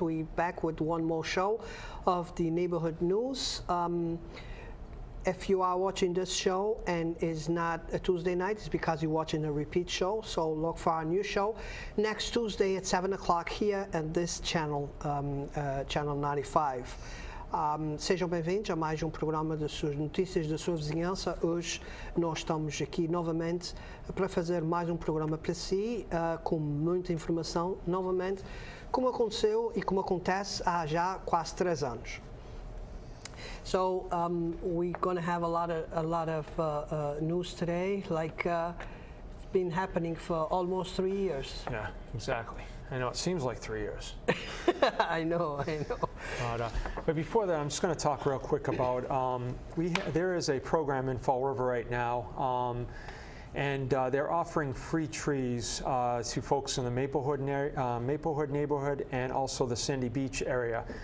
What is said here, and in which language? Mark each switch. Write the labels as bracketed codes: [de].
[en] We back with one more show of the Neighborhood News. If you are watching this show and is not a Tuesday night, it's because you're watching a repeat show. So look for our new show next Tuesday at 7 o'clock here at this channel, Channel 95. [pt] Sejam bem-vindos a mais programa das suas notícias da sua vizinhança. Hoje nós estamos aqui novamente para fazer mais programa para si, com muita informação, novamente, como aconteceu e como acontece há já quase 3 anos. [en] So we're going to have a lot of news today, like it's been happening for almost 3 years. Yeah, exactly. I know, it seems like 3 years. I know. But before that, I'm just going to talk real quick about, there is a program in Fall River right now, and they're offering free trees to folks in the Maplewood neighborhood and also the Sandy Beach area.